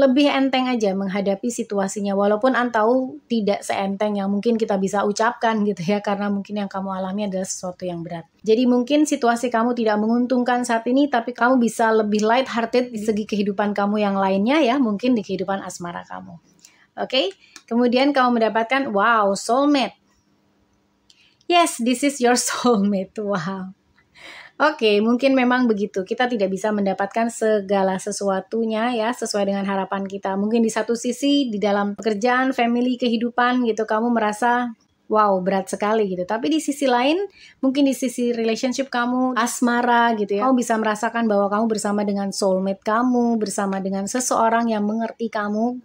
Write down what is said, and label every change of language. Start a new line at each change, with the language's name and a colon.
Indonesian: Lebih enteng aja menghadapi situasinya, walaupun Anne tahu tidak seenteng yang mungkin kita bisa ucapkan gitu ya, karena mungkin yang kamu alami adalah sesuatu yang berat. Jadi mungkin situasi kamu tidak menguntungkan saat ini, tapi kamu bisa lebih light hearted di segi kehidupan kamu yang lainnya ya, mungkin di kehidupan asmara kamu. Oke, kemudian kamu mendapatkan soulmate.
English: Yes, this is your soulmate.
Indonesian: Wow. Oke, mungkin memang begitu. Kita tidak bisa mendapatkan segala sesuatunya ya sesuai dengan harapan kita. Mungkin di satu sisi di dalam pekerjaan, family, kehidupan gitu kamu merasa wow, berat sekali gitu. Tapi di sisi lain, mungkin di sisi relationship kamu, asmara gitu ya. Kamu bisa merasakan bahwa kamu bersama dengan soulmate kamu, bersama dengan seseorang yang mengerti kamu.